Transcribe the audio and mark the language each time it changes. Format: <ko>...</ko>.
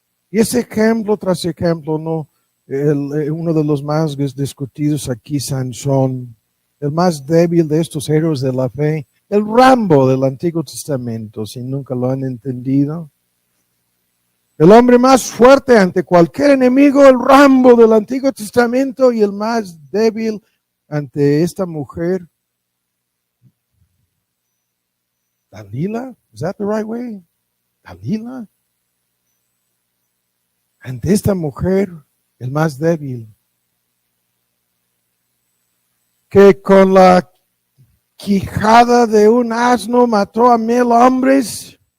<es>Y ese ejemplo tras ejemplo, ¿no? Uno de los más discutidos aquí, Sansón, el más débil de estos héroes de la fe, el Rambo del Antiguo Testamento, si nunca lo han entendido. El hombre más fuerte ante cualquier enemigo, el Rambo del Antiguo Testamento, y el más débil ante esta mujer.</es> <en>Dalila, is that the right way?</en> <es>Dalila. Ante esta mujer, el más débil, que con la quijada de un asno mató a 1,000 hombres.</es>